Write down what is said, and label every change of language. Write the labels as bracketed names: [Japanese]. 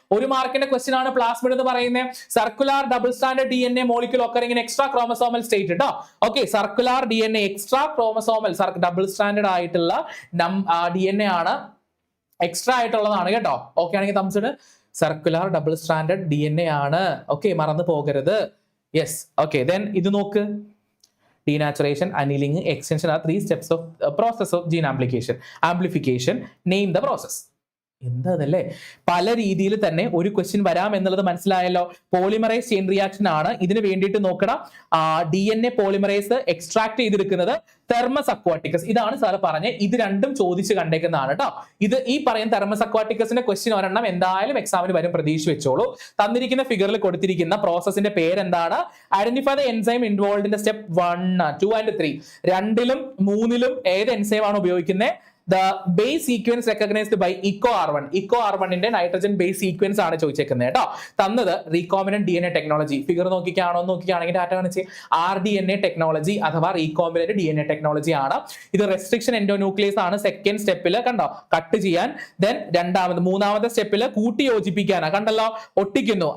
[Malayalam] 1 മാർക്കിന്റെ ക്വസ്റ്റ്യൻ ആണ് പ്ലാസ്മിഡ് എന്ന് പറയുന്നത്. [English] Circular double standard DNA molecule occurring in extra chromosomal state കേട്ടോ. [Malayalam] Okay, circular DNA extra chromosomal double standard ആയിട്ടുള്ള DNA ആണ്, എക്സ്ട്രാ ആയിട്ടുള്ളതാണ് കേട്ടോ. ഓക്കെ ആണെങ്കിൽ തംസിഡ് സർക്കുലർ ഡബിൾ സ്റ്റാൻഡേർഡ് DNA ആണ്. ഓക്കെ, മറന്നു പോകരുത്. Yes, okay. ദെൻ ഇത് നോക്ക്. [English] Denaturation, annealing, extension are 3 steps of process of gene amplification. Name the process. [Malayalam] എന്താതല്ലേ, പല രീതിയിൽ തന്നെ ഒരു ക്വസ്റ്റ്യൻ വരാം എന്നുള്ളത് മനസ്സിലായല്ലോ. പോളിമറൈസ് ചെയിൻ റിയാക്ഷൻ ആണ്. ഇതിന് വേണ്ടിയിട്ട് നോക്കണം, DNA പോളിമറൈസ് എക്സ്ട്രാക്ട് ചെയ്തെടുക്കുന്നത് തെർമസ് അക്വാട്ടിക്കസ്. ഇതാണ് സാർ പറഞ്ഞത്. ഇത് രണ്ടും ചോദിച്ച് കണ്ടേക്കുന്നതാണ് കേട്ടോ. ഇത് ഈ പറയുന്ന തെർമസ് അക്വാട്ടിക്കസിന്റെ ക്വസ്റ്റ്യൻ ഒരെണ്ണം എന്തായാലും എക്സാമിന് വരും, പ്രതീക്ഷ വെച്ചോളൂ. തന്നിരിക്കുന്ന ഫിഗറിൽ കൊടുത്തിരിക്കുന്ന പ്രോസസിന്റെ പേരെന്താണ്? [English] Identify the enzyme involved in the step 1, 2 and 3. [Malayalam] 2ലും 3ലും ഏത് എൻസൈം ആണ് ഉപയോഗിക്കുന്നത്? [English] The base sequence recognized by EcoR1. [Malayalam] EcoR1ന്റെ nitrogen base sequence ആണ് ചോദിച്ചേക്കുന്നത് കേട്ടോ. തന്നത് recombinant DNA technology. Figure നോക്കിക്കുകയാണെങ്കിൽ data കാണിച്ച് RDNA ടെക്നോളജി അഥവാ റീകോംബിനന്റ് DNA ടെക്നോളജി ആണ്. ഇത് റെസ്ട്രിക്ഷൻ എൻഡോന്യൂക്ലിയസ് ആണ്. സെക്കൻഡ് സ്റ്റെപ്പിൽ കണ്ടോ കട്ട് ചെയ്യാൻ. ദെൻ മൂന്നാമത്തെ സ്റ്റെപ്പിൽ കൂട്ടി യോജിപ്പിക്കാനാണ്, കണ്ടല്ലോ ഒട്ടിക്കുന്നു.